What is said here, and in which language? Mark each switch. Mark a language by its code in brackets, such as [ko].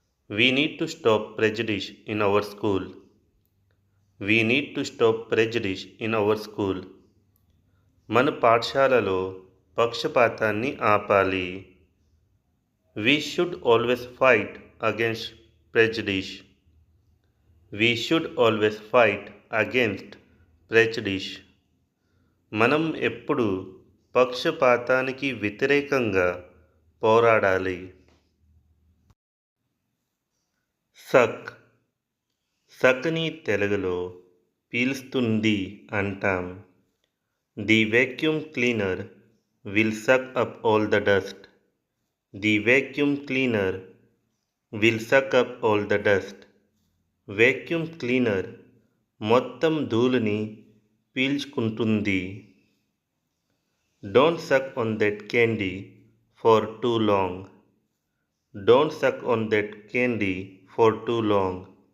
[en] We need to stop prejudice in our school. We need to stop prejudice in our school. [te] మన పాఠశాలలో పక్షపాతాన్ని ఆపాలి. [en] We should always fight against prejudice. We should always fight against prejudice. [te] మనం ఎప్పుడు పక్షపాతానికి వ్యతిరేకంగా పోరాడాలి. సక్. సక్ని తెలుగులో పీలుస్తుంది అంటాం. [en] The vacuum cleaner will suck up all the dust. The vacuum cleaner will suck up all the dust. [te] Vacuum cleaner మొత్తం ధూళిని పీల్చుకుంటుంది. [en] Don't suck on that candy for too long. Don't suck on that candy for too long.